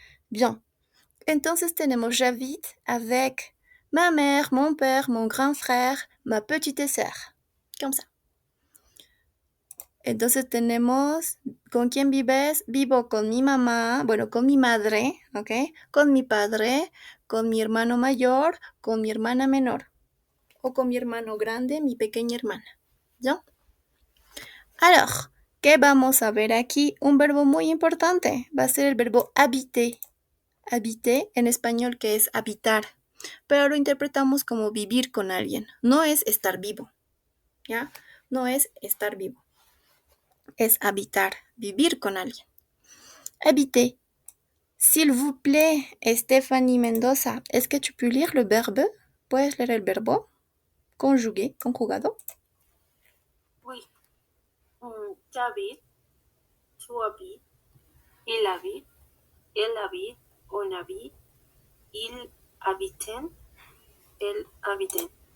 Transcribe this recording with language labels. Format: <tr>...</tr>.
<es>Bien, entonces tenemos</es> <fr>j'habite avec ma mère, mon père, mon grand frère, ma petite sœur. Comme ça.</fr> <es>Entonces tenemos, ¿con quién vives? Vivo con mi mamá, bueno, con mi madre, ¿ok? Con mi padre, con mi hermano mayor, con mi hermana menor. O con mi hermano grande, mi pequeña hermana. ¿Ya? Alors, ¿qué vamos a ver aquí? Un verbo muy importante. Va a ser el verbo habiter. Habiter en español que es habitar. Pero lo interpretamos como vivir con alguien. No es estar vivo. ¿Ya? No es estar vivo. Es habitar, vivir con alguien.</es> <fr>Habiter. S'il vous plaît, Stephanie Mendoza, est-ce que tu peux lire le verbe?</fr> <es>¿Puedes leer el verbo? Conjugué, conjugado.</es> <fr>Oui. J'habite, tu habites, il habite, elle habite, on habite, ils habitent, elles habitent.</fr>